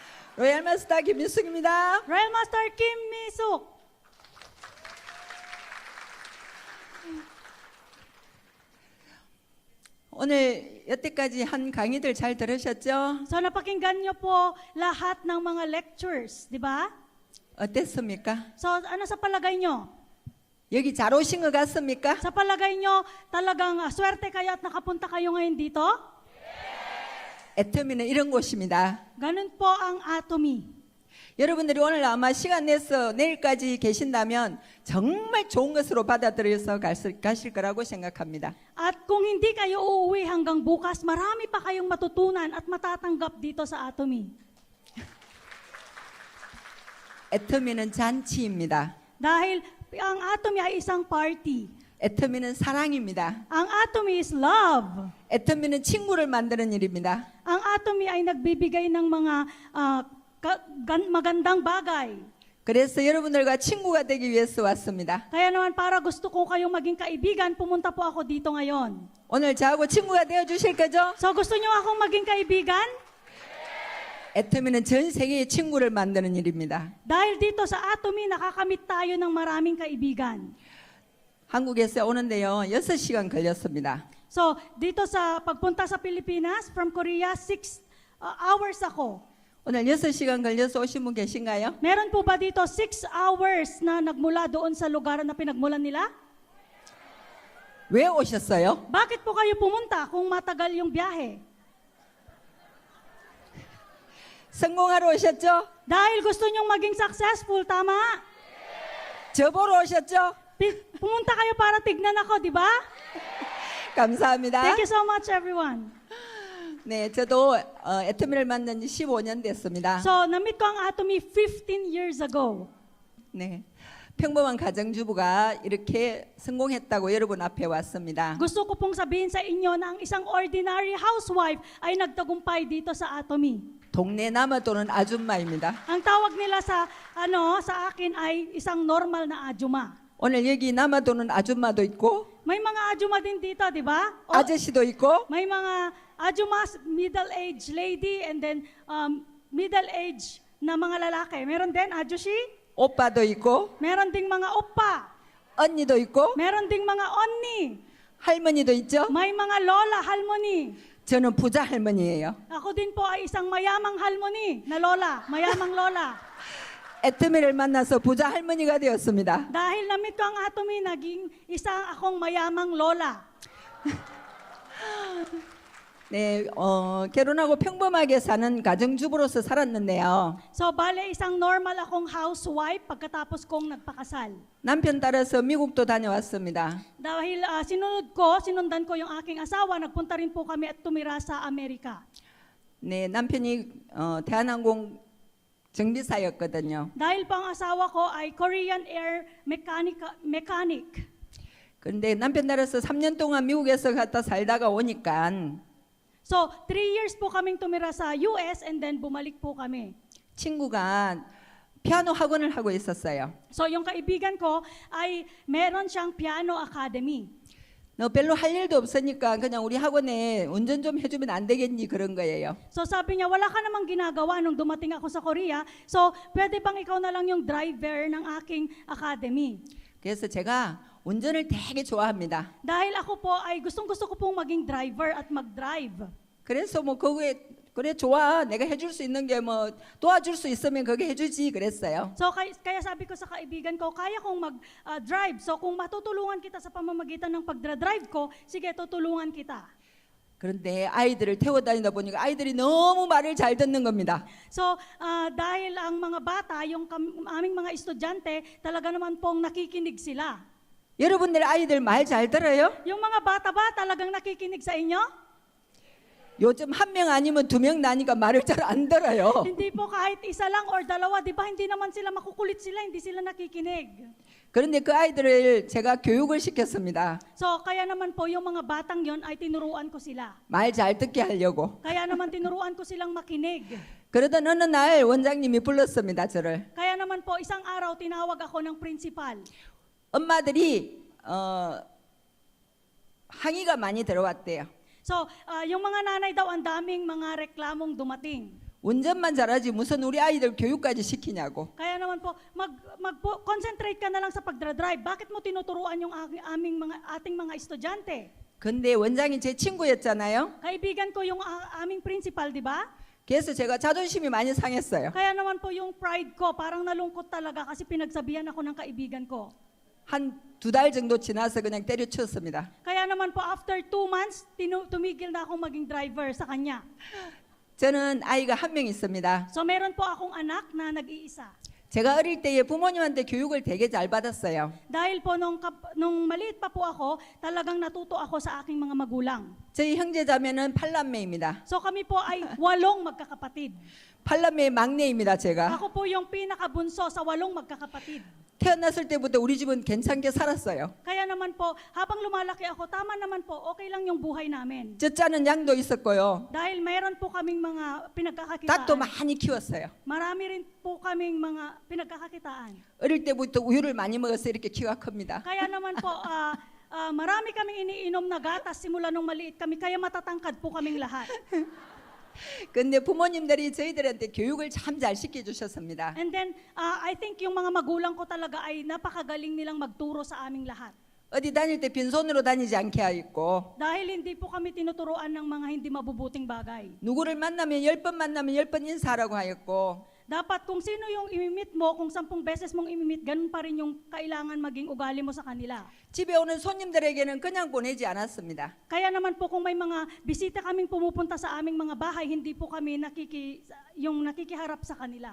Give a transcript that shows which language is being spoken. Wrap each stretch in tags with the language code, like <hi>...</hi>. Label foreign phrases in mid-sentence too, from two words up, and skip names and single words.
<ko>로얄 마스터 김민숙입니다.</ko> <tl>Royal Master Kim Mi-suk.</tl> <ko>오늘 여태까지 한 강의들 잘 들으셨죠?</ko> <tl>So napakinggan niyo po lahat ng mga lectures, di ba?</tl> <ko>어땠습니까?</ko> <tl>So ano sa palagay niyo?</tl> <ko>여기 잘 오신 것 같습니까?</ko> <tl>Sa palagay niyo talagang swerte kayo at nakapunta kayo ngayon dito?</tl> <ko>애터미는 이런 곳입니다.</ko> <tl>Ganun po ang Atomy.</tl> <ko>여러분들이 오늘 아마 시간 내서 내일까지 계신다면 정말 좋은 것으로 받아들여서 가실 거라고 생각합니다.</ko> <tl>At kung hindi kayo uuwi hanggang bukas, marami pa kayong matutunan at matatanggap dito sa Atomy.</tl> <ko>애터미는 잔치입니다.</ko> <tl>Dahil ang Atomy ay isang party.</tl> <ko>애터미는 사랑입니다.</ko> <tl>Ang Atomy</tl> <en>is love.</en> <ko>애터미는 친구를 만드는 일입니다.</ko> <tl>Ang Atomy ay nagbibigay ng mga magandang bagay.</tl> <ko>그래서 여러분들과 친구가 되기 위해서 왔습니다.</ko> <tl>Kaya naman para gusto ko kayong maging kaibigan, pumunta po ako dito ngayon.</tl> <ko>오늘 저하고 친구가 되어 주실 거죠?</ko> <tl>So gusto niyo akong maging kaibigan?</tl> <ko>애터미는 전 세계의 친구를 만드는 일입니다.</ko> <tl>Dahil dito sa Atomy, nakakamit tayo ng maraming kaibigan.</tl> <ko>한국에서 오는데요, 6시간 걸렸습니다.</ko> <tl>So dito sa pagpunta sa Pilipinas,</tl> <en>from Korea, 6 hours</en> <tl>ako.</tl> <ko>오늘 6시간 걸려서 오신 분 계신가요?</ko> <tl>Meron po ba dito 6 hours na nagmula doon sa lugar na pinagmulan nila?</tl> <ko>왜 오셨어요?</ko> <tl>Bakit po kayo pumunta kung matagal yung biyahe?</tl> <ko>성공하러 오셨죠?</ko> <tl>Dahil gusto nyong maging successful, tama?</tl> <ko>저 보러 오셨죠?</ko> <tl>Pumunta kayo para tignan ako, di ba?</tl> <ko>감사합니다.</ko> <en>Thank you so much, everyone.</en> <ko>네, 저도 애터미를 만난 지 15년 됐습니다.</ko> <tl>So, na-meet ko ang Atomy</tl> <en>15 years ago.</en> <ko>네, 평범한 가정주부가 이렇게 성공했다고 여러분 앞에 왔습니다.</ko> <tl>Gusto ko pong sabihin sa inyo na ang isang</tl> <en>ordinary housewife</en> <tl>ay nagtagumpay dito sa Atomy.</tl> <ko>동네 남아도는 아줌마입니다.</ko> <tl>Ang tawag nila sa akin ay isang normal na ajuma.</tl> <ko>오늘 여기 남아도는 아줌마도 있고</ko> <tl>May mga ajuma din dito, di ba?</tl> <ko>아저씨도 있고</ko> <tl>May mga ajumas,</tl> <en>middle-aged lady, and then middle-aged</en> <tl>na mga lalaki. Meron din ajushi,</tl> <ko>오빠도 있고</ko> <tl>meron ding mga oppa,</tl> <ko>언니도 있고</ko> <tl>meron ding mga onni,</tl> <ko>할머니도 있죠.</ko> <tl>may mga lola, halmoni.</tl> <ko>저는 부자 할머니예요.</ko> <tl>Ako din po ay isang mayamang halmoni na lola, mayamang lola.</tl> <ko>애터미를 만나서 부자 할머니가 되었습니다.</ko> <tl>Dahil na-meet ko ang Atomy, naging isang akong mayamang lola.</tl> <ko>네, 결혼하고 평범하게 사는 가정주부로서 살았는데요.</ko> <tl>So, bale, isang normal akong housewife pagkatapos kong nagpakasal.</tl> <ko>남편 따라서 미국도 다녀왔습니다.</ko> <tl>Dahil sinundan ko yung aking asawa, nagpunta rin po kami at tumira sa Amerika.</tl> <ko>네, 남편이 대한항공 정비사였거든요.</ko> <tl>Dahil po ang asawa ko ay Korean Air mechanic.</tl> <ko>그런데 남편 따라서 3년 동안 미국에서 갔다 살다가 오니까</ko> <tl>So, 3 years po kaming tumira sa US</tl> <en>and then</en> <tl>bumalik po kami.</tl> <ko>친구가 피아노 학원을 하고 있었어요.</ko> <tl>So, yung kaibigan ko ay meron siyang</tl> <en>piano academy.</en> <ko>너 별로 할 일도 없으니까 그냥 우리 학원에 운전 좀 해주면 안 되겠니 그런 거예요.</ko> <tl>So, sabi niya, wala ka namang ginagawa nung dumating ako sa Korea. So, pwede bang ikaw na lang yung driver ng aking academy?</tl> <ko>그래서 제가 운전을 되게 좋아합니다.</ko> <tl>Dahil ako po ay gustong-gusto ko pong maging driver at mag-drive.</tl> <ko>그래서 뭐 그거에 그래 좋아 내가 해줄 수 있는 게 뭐 도와줄 수 있으면 그게 해주지 그랬어요.</ko> <tl>So kaya sabi ko sa kaibigan ko, kaya kong mag-drive. So kung matutulungan kita sa pamamagitan ng pagdra-drive ko, sige, tutulungan kita.</tl> <ko>그런데 아이들을 태워 다니다 보니까 아이들이 너무 말을 잘 듣는 겁니다.</ko> <tl>So dahil ang mga bata, yung aming mga estudyante, talaga naman pong nakikinig sila.</tl> <ko>여러분들 아이들 말 잘 들어요?</ko> <tl>Yung mga bata ba talagang nakikinig sa inyo?</tl> <ko>요즘 한 명 아니면 2명 나니까 말을 잘 안 들어요.</ko> <tl>Hindi po kahit isa lang or dalawa, di ba hindi naman sila makukulit sila, hindi sila nakikinig.</tl> <ko>그런데 그 아이들을 제가 교육을 시켰습니다.</ko> <tl>So kaya naman po yung mga batang yon ay tinuruan ko sila.</tl> <ko>말 잘 듣게 하려고.</ko> <tl>Kaya naman tinuruan ko silang makinig.</tl> <ko>그러던 어느 날 원장님이 불렀습니다, 저를.</ko> <tl>Kaya naman po isang araw tinawag ako ng principal.</tl> <ko>엄마들이 항의가 많이 들어왔대요.</ko> <tl>So yung mga nanay daw ang daming mga reklamong dumating.</tl> <ko>운전만 잘하지 무슨 우리 아이들 교육까지 시키냐고.</ko> <tl>Kaya naman po, concentrate ka na lang sa pagdra-drive. Bakit mo tinuturuan yung ating mga estudyante?</tl> <ko>근데 원장이 제 친구였잖아요.</ko> <tl>Kaibigan ko yung aming principal, di ba?</tl> <ko>그래서 제가 자존심이 많이 상했어요.</ko> <tl>Kaya naman po yung pride ko, parang nalungkot talaga kasi pinagsabihan ako ng kaibigan ko.</tl> <ko>한 2달 정도 지나서 그냥 때려치웠습니다.</ko> <tl>Kaya naman po,</tl> <en>after 2 months,</en> <tl>tumigil na akong maging driver sa kanya.</tl> <ko>저는 아이가 한 명 있습니다.</ko> <tl>So meron po akong anak na nag-iisa.</tl> <ko>제가 어릴 때에 부모님한테 교육을 되게 잘 받았어요.</ko> <tl>Dahil po nung maliit pa po ako, talagang natuto ako sa aking mga magulang.</tl> <ko>저희 형제자매는 8남매입니다.</ko> <tl>So kami po ay 8 magkakapatid.</tl> <ko>8남매의 막내입니다, 제가.</ko> <tl>Ako po yung pinakabunso sa 8 magkakapatid.</tl> <ko>태어났을 때부터 우리 집은 괜찮게 살았어요.</ko> <tl>Kaya naman po, habang lumalaki ako, tama naman po, okay lang yung buhay namin.</tl> <ko>젖자는 양도 있었고요.</ko> <tl>Dahil mayroon po kaming mga</tl> <ko>닭도</ko> <tl>pinagkakakitaan.</tl> <ko>많이 키웠어요.</ko> <tl>Marami rin po kaming mga pinagkakakitaan.</tl> <ko>어릴 때부터 우유를 많이 먹어서 이렇게 키가 큽니다.</ko> <tl>Kaya naman po, marami kaming iniinom na gatas simula nung maliit kami, kaya matatangkad po kaming lahat.</tl> <ko>근데 부모님들이 저희들한테 교육을 참 잘 시켜주셨습니다.</ko> <en>And then, I think</en> <tl>yung mga magulang ko talaga ay napakagaling nilang magturo sa aming lahat.</tl> <ko>어디 다닐 때 빈손으로 다니지 않게 하였고,</ko> <tl>Dahil hindi po kami tinuturuan ng mga hindi mabubuting bagay.</tl> <ko>누구를 만나면 10번 만나면 10번 인사하라고 하였고,</ko> <tl>Dapat kung sino yung imimit mo, kung 10 beses mong imimit, ganun pa rin yung kailangan maging ugali mo sa kanila.</tl> <ko>집에 오는 손님들에게는 그냥 보내지 않았습니다.</ko> <tl>Kaya naman po kung may mga bisita kaming pumupunta sa aming mga bahay, hindi po kami nakikiharap sa kanila.</tl>